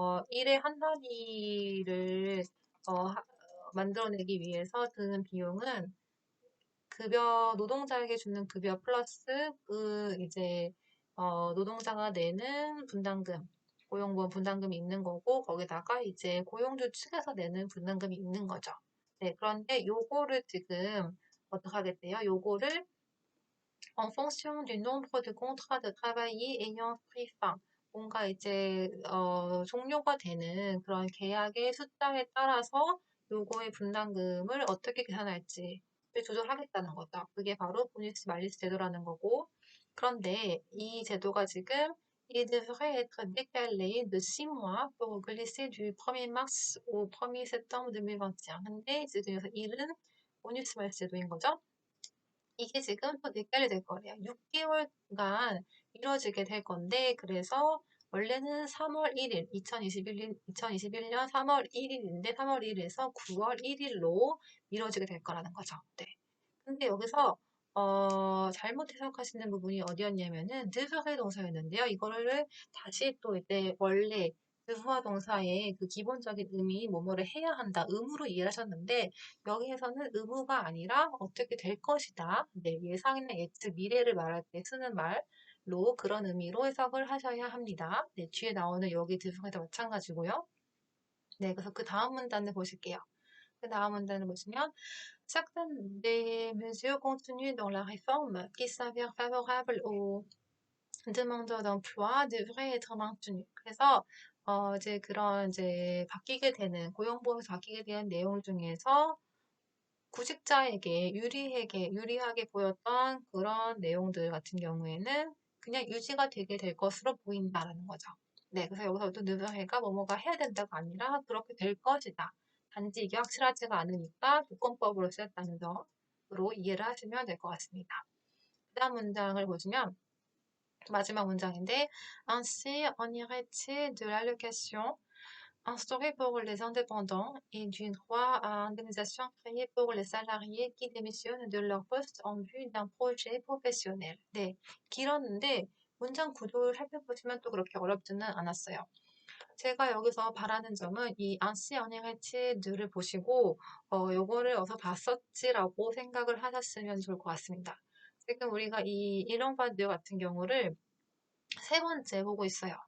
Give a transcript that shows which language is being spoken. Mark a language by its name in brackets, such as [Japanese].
[Korean] 일의 한 단위를 만들어내기 위해서 드는 비용은 노동자에게 주는 급여 플러스 이제 노동자가 내는 분담금, 고용보험 분담금이 있는 거고, 거기다가 이제 고용주 측에서 내는 분담금이 있는 거죠. 네, 그런데 요거를 지금 어떻게 하겠대요? 요거를 [French] en fonction du nombre de contrats de travail ayant pris fin. [Korean] 뭔가 이제 종료가 되는 그런 계약의 숫자에 따라서 요거의 분담금을 어떻게 계산할지 조절하겠다는 거죠. 그게 바로 보니스 말리스 제도라는 거고. 그런데 이 제도가 지금 [French] il devrait être décalé de 6 mois pour glisser du 1er mars au 1er septembre 2021. [Korean] 근데 지금 여기서 일은 보니스 말리스 제도인 거죠. 이게 지금 또 넷달이 될 거래요. 6개월간 이루어지게 될 건데, 그래서 원래는 3월 1일, 2021년 3월 1일인데, 3월 1일에서 9월 1일로 미뤄지게 될 거라는 거죠. 네. 근데 여기서 잘못 해석하시는 부분이 어디였냐면은 드브레 동사였는데요. 이거를 다시 또 이제 원래 드브아 동사의 그 기본적인 의미 뭐뭐를 해야 한다 의무로 이해하셨는데 여기에서는 의무가 아니라 어떻게 될 것이다. 네, 예상이나 예측 미래를 말할 때 쓰는 말로 그런 의미로 해석을 하셔야 합니다. 네, 뒤에 나오는 여기 드브레도 마찬가지고요. 네, 그래서 그 다음 문단을 보실게요. 그 다음 문단을 보시면 [French] certaines des mesures contenues dans la réforme qui s'avèrent favorables aux demandeurs d'emploi devraient être maintenues. [Korean] 그래서 이제 그런 이제 바뀌게 되는 고용보험에서 바뀌게 되는 내용 중에서 구직자에게 유리하게 보였던 그런 내용들 같은 경우에는 그냥 유지가 되게 될 것으로 보인다라는 거죠. 네, 그래서 여기서 또 누명해가 뭐뭐가 해야 된다가 아니라 그렇게 될 것이다. 단지 이게 확실하지가 않으니까 조건법으로 쓰였다는 점으로 이해를 하시면 될 것 같습니다. 그 다음 문장을 보시면 마지막 문장인데 [French] Ainsi en irait-il de l'allocation instaurée pour les indépendants et du droit à indemnisation créé pour les salariés qui démissionnent de leur poste en vue d'un projet professionnel. [Korean] 네, 길었는데 문장 구조를 살펴보시면 또 그렇게 어렵지는 않았어요. 제가 여기서 바라는 점은 이 안시 어닝할치들을 보시고 요거를 어디서 봤었지라고 생각을 하셨으면 좋을 것 같습니다. 지금 우리가 이 일렁바드 같은 경우를 세 번째 보고 있어요.